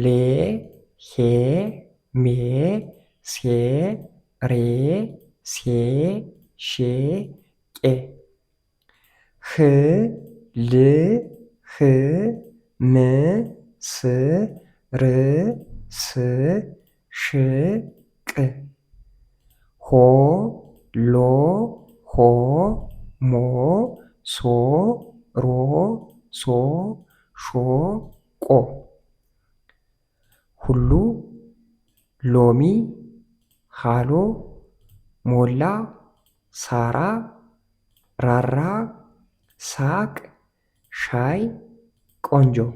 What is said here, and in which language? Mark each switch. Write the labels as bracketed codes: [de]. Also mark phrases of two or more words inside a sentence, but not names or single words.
[am] ሄ ሜ ሴ ሬ ሴ ሼ ቄ ህ ል ህ ም ስ ር ስ ሽ ቅ ሆ ሎ ሆ ሞ ሶ ሮ ሶ ሾ ቆ ሁሉ ሎሚ ሃሎ ሞላ ሳራ ራራ ሳቅ ሻይ ቆንጆ